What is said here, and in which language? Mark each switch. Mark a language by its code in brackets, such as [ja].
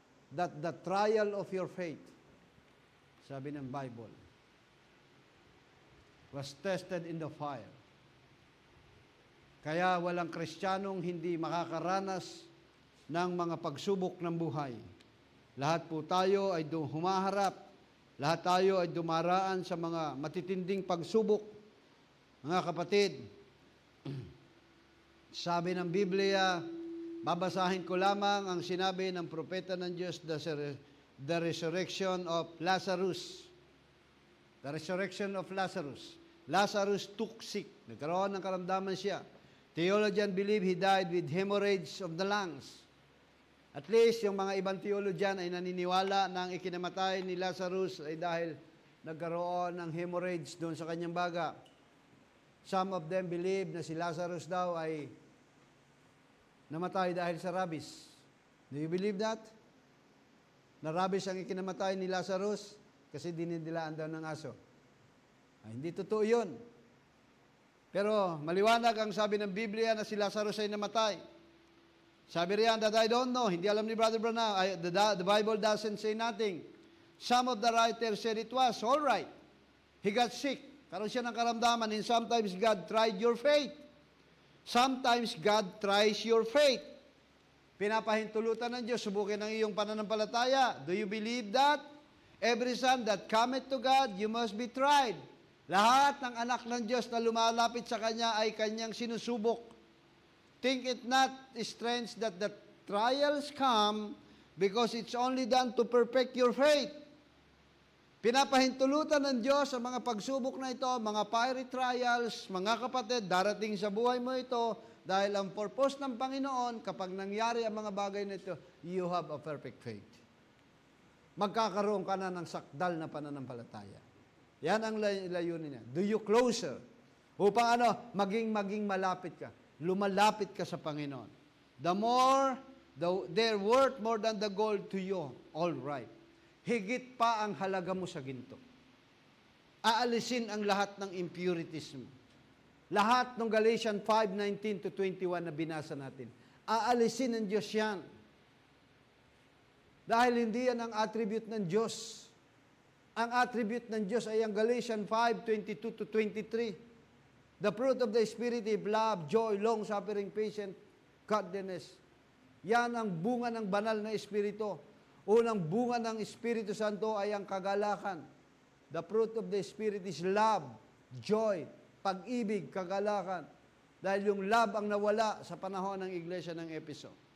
[en] That the trial of your faith, [tl] sabi ng [en] Bible, was tested in the fire. [tl] Kaya walang Kristiyanong hindi makakaranas ng mga pagsubok ng buhay. Lahat po tayo ay humaharap, lahat tayo ay dumaraan sa mga matitinding pagsubok. Mga kapatid, sabi ng Biblia, babasahin ko lamang ang sinabi ng propeta ng Diyos, [en] the resurrection of Lazarus. The resurrection of Lazarus. Lazarus took sick. [tl] Nagkaroon ng karamdaman siya. [en] Theologian believe he died with hemorrhage of the lungs. [tl] At least, yung mga ibang theologian ay naniniwala na ang ikinamatay ni Lazarus ay dahil nagkaroon ng hemorrhage doon sa kanyang baga. [en] Some of them believe [tl] na si Lazarus daw ay namatay dahil sa rabies. [en] Do you believe that? [tl] Na rabies ang ikinamatay ni Lazarus kasi dinidilaan daw ng aso. Ay, hindi totoo yun. Pero maliwanag ang sabi ng Biblia na si Lazarus ay namatay. Sabi riyan [en] that I don't know. [tl] Hindi alam ni Brother Branham. [en] The Bible doesn't say nothing. Some of the writers said it was all right. He got sick. [tl] Karoon siya ng karamdaman. [en] And sometimes God tried your faith. Sometimes God tries your faith. [tl] Pinapahintulutan ng Diyos, subukin ang iyong pananampalataya. [en] Do you believe that? Every son that cometh to God, you must be tried. [tl] Lahat ng anak ng Diyos na lumalapit sa Kanya ay Kanyang sinusubok. [en] Think it not strange that the trials come because it's only done to perfect your faith. [tl] Pinapahintulutan ng Diyos sa mga pagsubok na ito, mga fiery trials, mga kapatid, darating sa buhay mo ito, dahil ang purpose ng Panginoon, kapag nangyari ang mga bagay na ito, [en] you have a perfect faith. [tl] Magkakaroon ka na ng sakdal na pananampalataya. Yan ang layunin niya. [en] Do you closer? [tl] Upang maging malapit ka. Lumalapit ka sa Panginoon. [en] The more, they're worth more than the gold to you. All right. [tl] Higit pa ang halaga mo sa ginto. Aalisin ang lahat ng impurities mo. Lahat ng Galatians 5:19 to 21 na binasa natin, aalisin ng Diyos yan. Dahil hindi yan ang attribute ng Diyos. Ang attribute ng Diyos ay ang Galatians 5:22 to 23. [en] The fruit of the Spirit is love, joy, long-suffering, patience, godliness. [tl] Yan ang bunga ng banal na Espiritu. Unang bunga ng Espiritu Santo ay ang kagalakan. [en] The fruit of the Spirit is love, joy, [tl] pag-ibig, kagalakan. Dahil yung love ang nawala sa panahon ng iglesia ng Efeso.